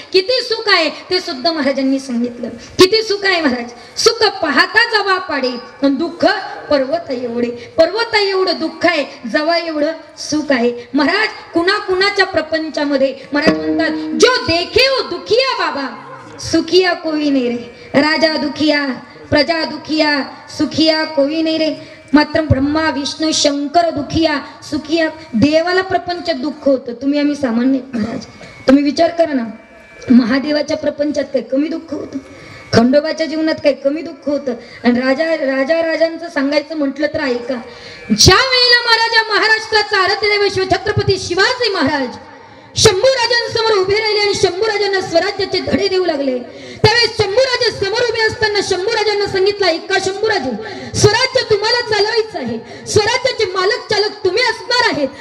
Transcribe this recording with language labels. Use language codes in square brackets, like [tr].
[mr] किती सुख आहे ते सुद्धा महाराजांनी सांगितलं. किती सुख आहे महाराज? सुख पाहता जवा पाडे, दुःख पर्वत एवढे. पर्वत एवढं दुःख आहे, जवा एवढं सुख आहे. महाराज कुणा कुणाच्या प्रपंचामध्ये महाराज म्हणतात, [hi] जो देखे वो दुखिया बाबा, सुखिया कोई नहीं रे. राजा दुखिया, प्रजा दुखिया, सुखिया कोई नहीं रे. [mr] मात्र ब्रह्मा विष्णू शंकर दुखिया, सुखिया. देवाला प्रपंचात दुःख होतं, तुम्ही आम्ही सामान्य महाराज. तुम्ही विचार करा ना, महादेवाच्या प्रपंचात काही कमी दुःख होतं? खंडोबाच्या जीवनात काही कमी दुःख होतं? आणि राजांचं सांगायचं म्हटलं तर ऐका, ज्या वेळेला महाराजा महाराष्ट्राचा आराध्यदेव छत्रपती शिवाजी महाराज शंभूराजांसमोर उभे राहिले आणि शंभूराजांना स्वराज्याचे धडे देऊ लागले, त्यावेळेस शंभूराजे समोर उभे असताना शंभूराजांना सांगितलं, ऐका शंभूराजे, स्वराज्य तुम्हाला चालवायचं आहे, स्वराज्याचे मालक चालक तुम्ही असणार आहेत.